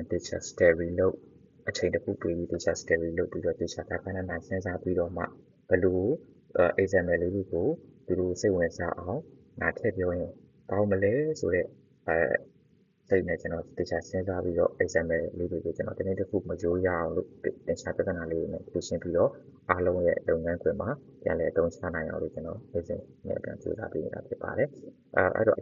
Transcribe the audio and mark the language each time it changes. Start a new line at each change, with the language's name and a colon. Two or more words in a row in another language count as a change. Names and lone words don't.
English: teacher study
Burmese: လုပ်အချိန်တစ်ခုပေးပြီး
English: teacher study
Burmese: လုပ်ပြီးတော့ teacher ကခဏခဏစဉ်းစားပြီးတော့မှဘယ်လို example လေးတွေကိုသူတို့စိတ်ဝင်စားအောင်ငါထည့်ပြောရင်ကောင်းမလဲဆိုတဲ့စိတ်နဲ့ကျွန်တော် teacher စဉ်းစားပြီးတော့ example လေးတွေကိုကျွန် တော်တနေ့တစ်ခုမရိုးရအောင်လို့သင်္ချာပြဿနာလေးတွေနဲ့ဖြေရှင်းပြီးတော့အားလုံးရဲ့လုပ်ငန်းခွင်မှာပြန်လည်အသုံးချနိုင်အောင်လို့ကျွန်တော်နေ့စဉ်နဲ့ပြန်ကြိုးစားပေးနေတာဖြစ်ပါတယ်အဲ့တော့အ